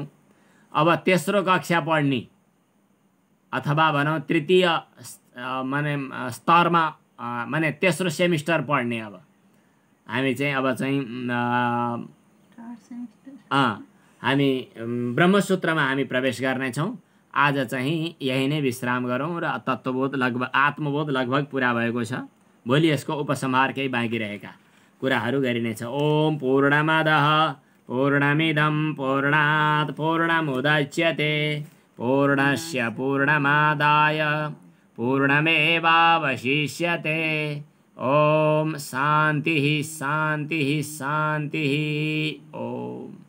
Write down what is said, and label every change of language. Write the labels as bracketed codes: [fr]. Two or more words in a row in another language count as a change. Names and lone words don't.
[ne] अब तेस्रो कक्षा पढ्ने अथवा भनौँ तृतीय माने स्तरमा माने तेस्रो सेमिस्टर पढ्ने अब हामी चाहिँ हामी ब्रह्मसूत्रमा हामी प्रवेश गर्नेछौँ। आज चाहिँ यही नै विश्राम गरौँ र तत्त्वबोध लगभग आत्मबोध लगभग पुरा भएको छ। भोलि यसको उपसंहार केही बाँकी रहेका कुराहरू गरिनेछ। [sa] ओम पूर्णमदः पूर्णमिदं पूर्णात् पूर्णमुदच्यते पूर्णस्य पूर्णमादाय पूर्णमेवावशिष्यते। ओम शान्तिः शान्तिः शान्तिः।